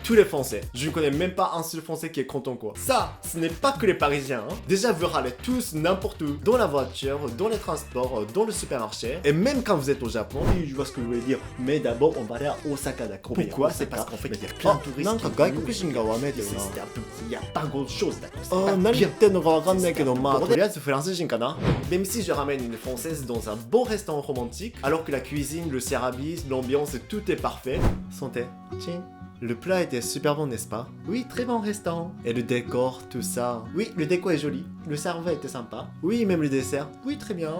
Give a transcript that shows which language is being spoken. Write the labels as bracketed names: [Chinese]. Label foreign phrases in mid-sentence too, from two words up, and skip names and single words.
[French] Tous les Français. Je ne connais même pas un seul Français qui est content quoi. Ça, ce n'est pas que les Parisiens. Hein. Déjà, vous râlez tous n'importe où. Dans la voiture, dans les transports, dans le supermarché. Et même quand vous êtes au Japon. Oui, je vois ce que vous voulez dire. Mais d'abord, on va aller à Osaka, d'accord? Pourquoi? C'est parce qu'en fait, il y a plein de touristes. [Japanese] なんか外国人がわめいてるな。 [French] C'était un peu... Il y a pas grand chose d'accord. [Japanese] あー、何言ってんのかわかんないけど、まあ、とりあえずフランス人かな。 [French] Même si je ramène une française dans un beau restaurant romantique, alors que la cuisine, le service, l'ambiance, tout est parfait. Santé. Ching. Le plat était super bon, n'est-ce pas? Oui, très bon restaurant. Et le décor, tout ça. Oui, le décor est joli. Le serveur était sympa. Oui, même le dessert. Oui, très bien.